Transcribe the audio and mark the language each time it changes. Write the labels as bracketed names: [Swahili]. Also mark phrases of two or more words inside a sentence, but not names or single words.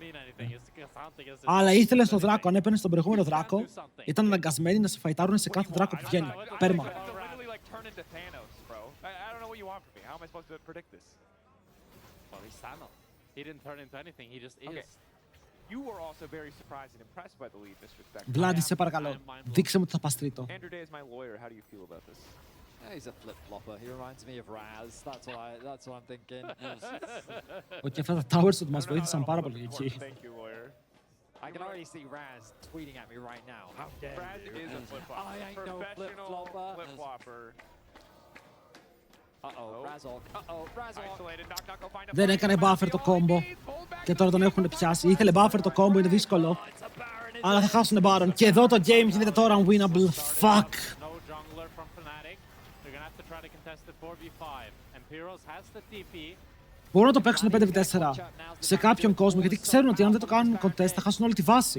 [Greek] Αλλά ήθελε στο δράκο, αν έπαιρνε στον προηγούμενο δράκο, ήταν αναγκασμένοι να σε φαϊτάρουν σε κάθε δράκο που βγαίνει. Πέρμα. Βλάντι, σε παρακαλώ, δείξε μου ότι θα πας τρίτο. [English] He's a flip-flopper. He reminds me of Raz. That's what I'm thinking. [Greek] Ότι αυτά τα towers του μας βοήθησαν πάρα πολύ εκεί. [English] I can already see Raz tweeting at me right now. How dare you? Raz is a flip-flopper. I ain't no flip-flopper. Uh-oh, Razork. [Greek] Δεν έκανε buffer το combo. Και τώρα τον έχουν πιάσει. Ήθελε buffer το combo, είναι δύσκολο. Αλλά θα χάσουν Baron. Και εδώ το game γίνεται τώρα [English] unwinnable. Fuck. [Greek] Μπορούν να το παίξουν 5v4 σε κάποιον κόσμο, γιατί ξέρουν ότι αν δεν το κάνουν contest θα χάσουν όλη τη βάση.